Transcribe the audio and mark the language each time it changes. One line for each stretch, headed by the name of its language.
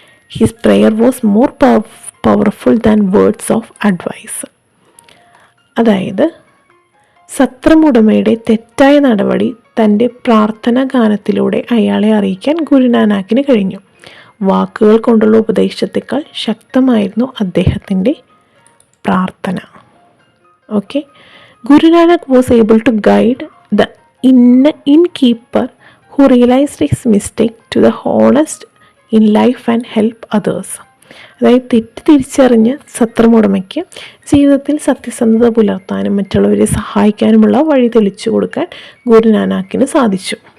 English: His prayer was more powerful than words of advice.
Malayalam: അതായത് സത്രമുടമയുടെ തെറ്റായ നടപടി തൻ്റെ പ്രാർത്ഥനാ ഗാനത്തിലൂടെ അയാളെ അറിയിക്കാൻ ഗുരുനാനാക്കിന് കഴിഞ്ഞു. വാക്കുകൾ കൊണ്ടുള്ള ഉപദേശത്തെക്കാൾ ശക്തമായിരുന്നു അദ്ദേഹത്തിൻ്റെ പ്രാർത്ഥന.
English: Okay, Guru Nanak was able to guide the innkeeper who realized his mistake to the honest in life and help others.
Malayalam: അതായത് തെറ്റ് തിരിച്ചറിഞ്ഞ് സത്രമുടമയ്ക്ക് ജീവിതത്തിൽ സത്യസന്ധത പുലർത്താനും മറ്റുള്ളവരെ സഹായിക്കാനുമുള്ള വഴി തെളിച്ചു കൊടുക്കാൻ ഗുരുനാനാക്കിന് സാധിച്ചു.